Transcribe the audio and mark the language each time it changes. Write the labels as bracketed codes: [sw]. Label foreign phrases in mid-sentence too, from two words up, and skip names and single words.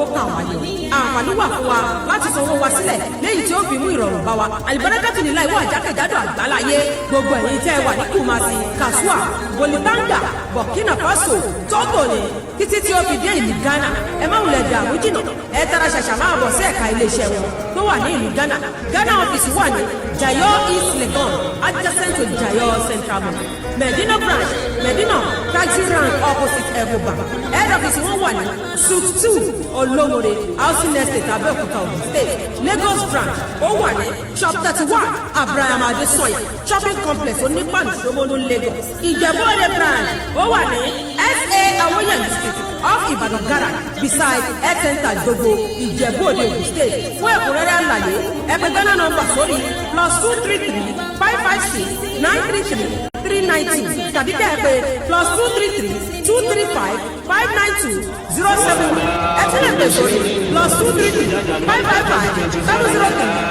[yo] kà wá yọ àǹfààní wà fún wa láti sanwó wa sílẹ̀ léyìí tí ó fi mú ìrọ̀rùn bá wa àlùbáríkàtù nílá ìwọ àjákèjádò àgbáláyé gbogbo ẹ̀yin tẹ́ ẹ wà ní Kumasi Kasua Bolibanga Burkina Faso Togo ni títí tí ó fi dé ìlú Ghana ẹ má wulẹ̀ dààmú jìnnà ẹ tara ṣàṣà máa bọ̀ sí ẹ̀ka iléeṣẹ́ wọn tó wà ní ìlú Ghana Ghana ọ́fíìsì wà ní Jayo East Legon [en] adjacent to Jayo Central Mosque Medina branch Medina taxi rank opposite Ecobank head office [yo] wọn wà ní suite 2 Olomore housing estate Abeokuta Ogun State Lagos branch ó wà ní [en] shop 31 Abraham Adesoya shopping complex [yo] onípàdé Ṣómólú Lagos Ìjẹ̀bú-Òde branch ó wà ní SA Awoyemi Street [en] off Ibadan Gara beside health center [yo] Gbogbo Ìjẹ̀bú-Òde Ogun State fún ẹ̀kúnrẹ́rẹ́ àlàyé ẹ pè Ghana nọ́mbà sórí +233 556 933 390 tàbí kẹ́ ẹ pè +233 235 592 07 ẹ tún lè pè sórí +233 555 703